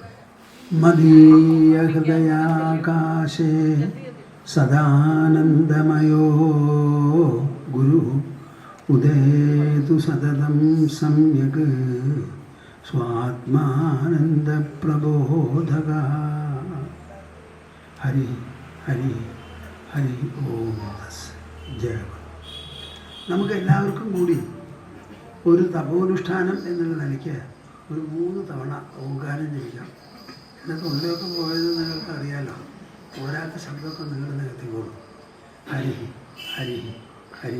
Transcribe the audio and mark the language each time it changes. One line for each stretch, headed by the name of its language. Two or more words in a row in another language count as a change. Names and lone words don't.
Sanskrit: मध्य हृदयाकाशे सदानन्दमयो गुरु उदेतु सततं सम्यक् स्वात्मानन्द प्रबोधक. हरि हरि हरि ॐ तत्सत्. जय गुरु.
Malayalam: നമുക്ക് എല്ലാവർക്കും കൂടി ഒരു തപോനുഷ്ഠാനം എന്നുള്ള നിലയ്ക്ക് ഒരു 3 തവണ ഓങ്കാരം ജപിക്കാം. എന്നൊക്കെ ഉള്ളിലൊക്കെ പോയത് നിങ്ങൾക്ക് അറിയാലോ. പോരാത്ത ശബ്ദമൊക്കെ നിങ്ങൾ നികത്തിക്കോളും.
Sanskrit: ഹരി ഹരി ഹരി.